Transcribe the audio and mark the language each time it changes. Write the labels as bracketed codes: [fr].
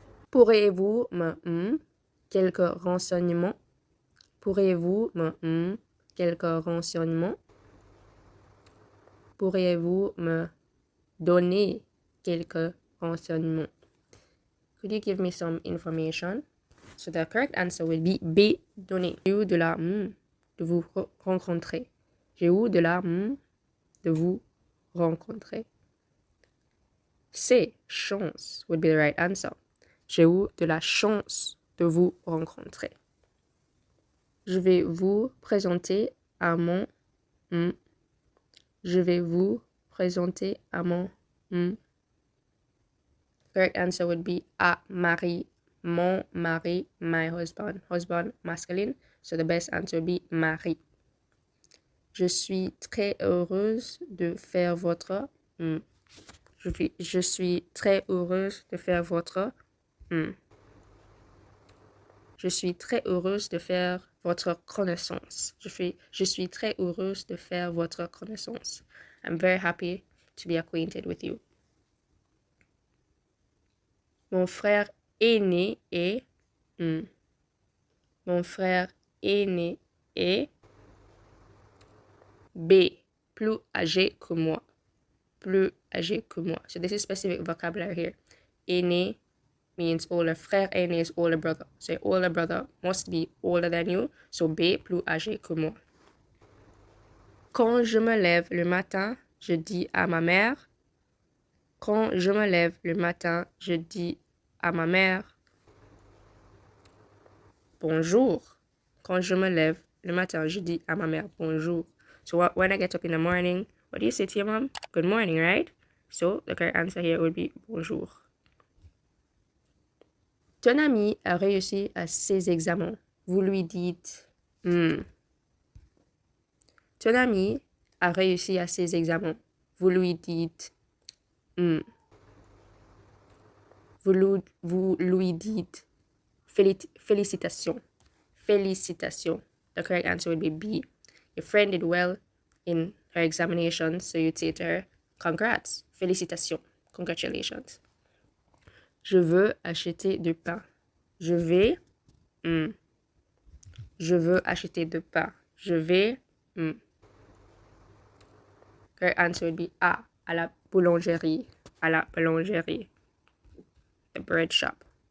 [fr] Pourriez-vous me quelques renseignements? Pourriez-vous me quelques renseignements? Pourriez-vous me donner quelques renseignements? [en] Could you give me some information? So the correct answer will be B. [fr] Donner. J'ai eu de la de vous rencontrer. J'ai eu de la de vous rencontrer. C. [en] Chance would be the right answer. [fr] J'ai eu de la chance de vous rencontrer. Je vais vous présenter à mon Je vais vous présenter à mon [en] Correct answer would be A. [fr] Mari. Mon mari, [en] my husband. Husband, masculine. So the best answer would be mari. [fr] Je suis très heureuse de faire votre Je suis très heureuse de faire votre Je suis très heureuse de faire votre connaissance. Je suis très heureuse de faire votre connaissance. [en] I'm very happy to be acquainted with you. [fr] Mon frère aîné est Mon frère aîné est B, plus âgé que moi. Plus âgé que moi. [en] So this is specific vocabulary here. Aîné means older. Frère aîné is older brother. So older brother must be older than you. [fr] So B, plus âgé que moi. Quand je me lève le matin, je dis à ma mère. Quand je me lève le matin, je dis à ma mère. Bonjour. Quand je me lève le matin, je dis à ma mère bonjour. [en] So when I get up in the morning, what do you say to your mom? Good morning, right? So the correct answer here would be bonjour. [fr] Ton ami a réussi à ses examens. Vous lui dites Ton ami a réussi à ses examens. Vous lui dites Vous lui dites félicitations. Félicitations. [en] The correct answer would be B. Your friend did well in her examination, so you'd say to her, congrats, félicitations, congratulations. [fr] Je veux acheter du pain. Je vais, je veux acheter du pain. Je vais, [en] Correct answer would be A, [fr] à la boulangerie. À la boulangerie. [en] The bread shop.